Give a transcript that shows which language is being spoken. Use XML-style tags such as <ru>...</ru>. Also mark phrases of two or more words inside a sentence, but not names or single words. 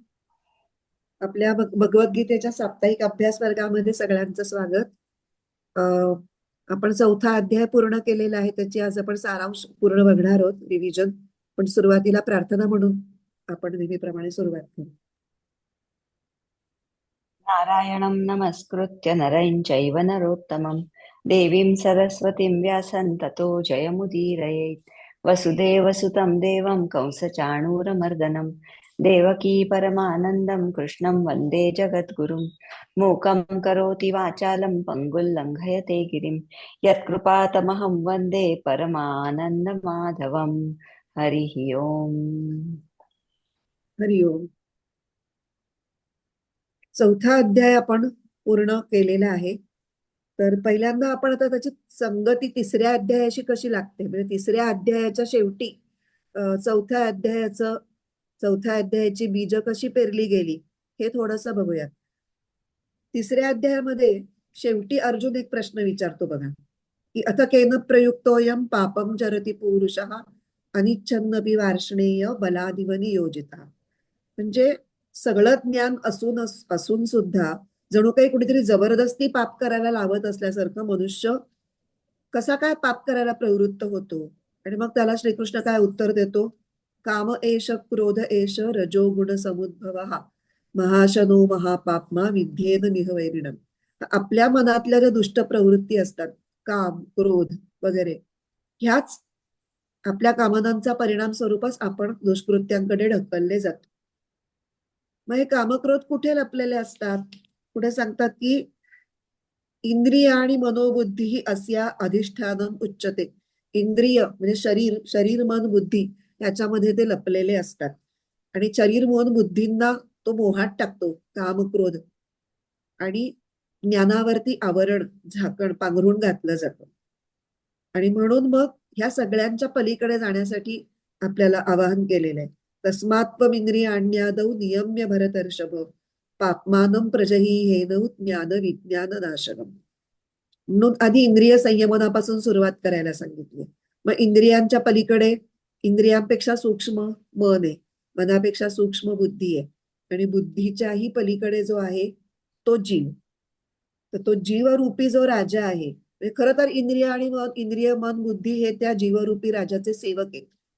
<mr>आपल्या भगवद्गीतेच्या साप्ताहिक अभ्यास वर्गामध्ये सगळ्यांचं स्वागत. अ, आपण चौथा अध्याय पूर्ण केलेला आहे. त्याची आज आपण सारांश पूर्ण बघणार आहोत, रिव्हिजन. पण सुरुवातीला प्रार्थना म्हणून आपण नेहमीप्रमाणे सुरुवात करू.</mr> <sa>नारायणं नमस्कृत्य नरं चैव नरोत्तमं देवीं सरस्वतीं व्यासं ततो जयमुदीरयेत्। वसुदेवसुतं देवं कंसचाणूरमर्दनं देवकी परमानन्दं कृष्णं वन्दे जगद्गुरुं। मूकं करोति वाचालं पङ्गुं लङ्घयते गिरिं यत्कृपातमहं वन्दे परमानन्दमाधवम्। हरिः ओम्। हरिओम.</sa> <mr>चौथा अध्याय आपण पूर्ण केलेला आहे. तर पहिल्यांदा आपण आता त्याची संगती तिसऱ्या अध्यायाशी कशी लागते, म्हणजे तिसऱ्या अध्यायाच्या शेवटी चौथ्या अध्यायाची बीज कशी पेरली गेली हे थोडंसं बघूया. तिसऱ्या अध्यायामध्ये शेवटी अर्जुन एक प्रश्न विचारतो बघा, की</mr> <sa>अथ केन प्रयुक्तोयम पापम चरति पुरुषः अनिच्छन्नपि वार्ष्णेय बलादिव नियोजितः.</sa> <mr>म्हणजे सगळं ज्ञान असून सुद्धा जणू काही कुठेतरी जबरदस्ती पाप करायला लावत असल्यासारखं मनुष्य कसा काय पाप करायला प्रवृत्त होतो. आणि मग त्याला श्रीकृष्ण काय उत्तर देतो,</mr> <sa>काम एष क्रोध एष रजोगुण समुद्भव हा महाशनो महापापमा विद्येन निहवैरिणम.</sa> <mr>आपल्या मनातल्या ज्या दुष्ट प्रवृत्ती असतात, काम क्रोध वगैरे, ह्याच आपल्या कामनांचा परिणाम स्वरूपच आपण दुष्कृत्यांकडे ढकलले जातो. मग हे कामक्रोध कुठे लपलेले असतात? पुढे सांगतात की इंद्रिय आणि मनोबुद्धी ही</mr> <sa>अस्या अधिष्ठानम उच्चते.</sa> <mr>इंद्रिय म्हणजे शरीर मन बुद्धी याच्यामध्ये ते लपलेले असतात. आणि शरीर मन बुद्धींना तो मोहात टाकतो, काम क्रोध. आणि ज्ञानावरती आवरण झाकण पांघरून घातलं जातं. आणि म्हणून मग ह्या सगळ्यांच्या पलीकडे जाण्यासाठी आपल्याला आवाहन केलेलं आहे.</mr> <sa>तस्मात्त्वम इंद्रियाण्यादौ नियम्य भरतर्षभ पाप्मानं प्रजही हेनौ ज्ञान विज्ञान नाशनम.</sa> <mr>म्हणून आधी इंद्रिय संयमनापासून सुरुवात करायला सांगितली. मग इंद्रियांच्या पलीकडे इंद्रियांपेक्षा सूक्ष्म मन आहे, मनापेक्षा सूक्ष्म बुद्धी आहे, आणि बुद्धीच्याही पलीकडे जो आहे तो जीव. तर तो जीवरूपी जो राजा आहे, म्हणजे खरं तर इंद्रिय मन बुद्धी हे त्या जीवरूपी राजाचे सेवक आहेत.</mr>